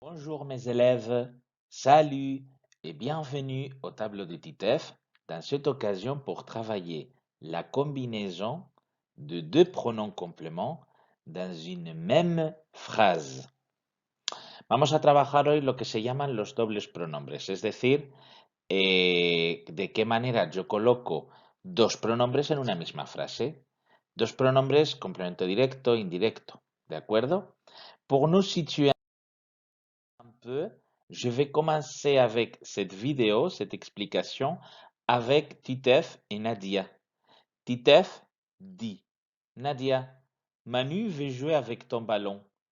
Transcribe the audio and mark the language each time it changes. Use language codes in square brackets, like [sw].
[fr] Bonjour mes élèves, salut et bienvenue au tableau de Titeuf dans cette occasion pour travailler la combinaison de deux pronoms compléments dans une même phrase. [es] Vamos a trabajar hoy lo que se llaman los dobles pronombres, es decir, de qué manera yo coloco dos pronombres en una misma frase. Dos pronombres complemento directo, indirecto, ¿de acuerdo? [fr] Pour nous situer un peu, je vais commencer avec cette vidéo, cette explication, avec Titeuf et Nadia. Titeuf dit, Nadia, Manu veut jouer avec ton ballon.